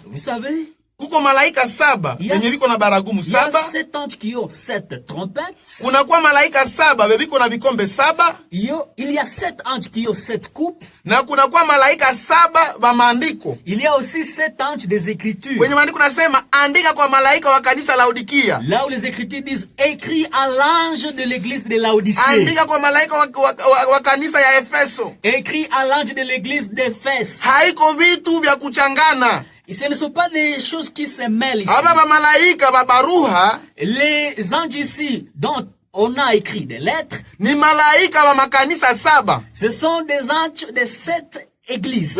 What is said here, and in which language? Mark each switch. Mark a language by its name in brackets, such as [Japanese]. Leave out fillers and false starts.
[French] Vous savez, [Swahili] kuko malaika 7 wenye viko na baragumu [French] il y a 7. 7 anges qui ont 7 trompettes. [Swahili] Kunakuwa malaika 7 bebiko na vikombe 7. [French] Il y a 7 anges qui ont 7 coupes. [Swahili] Na kunakuwa malaika 7 ba maandiko. [French] Il y a aussi 7 anges des Écritures. [Swahili] Kwenye maandiko nasema andika kwa malaika wa kanisa Laodikia. [French] Là où les Écritures disent écrit à l'ange de l'église de Laodicée. [Swahili] Andika kwa malaika wa kanisa ya Efeso. [French] Écrit à l'ange de l'église d'Éphèse. [Swahili] Haiko vitu vya kuchangana. [French] Et ce ne sont pas des choses qui se mêlent ici. [Swahili] Aba ba malaika ba baruha [French] Les anges ici dont on a écrit des lettres, [Swahili] ni malaika wa makanisa 7. [French] ce sont des anges des 7 église.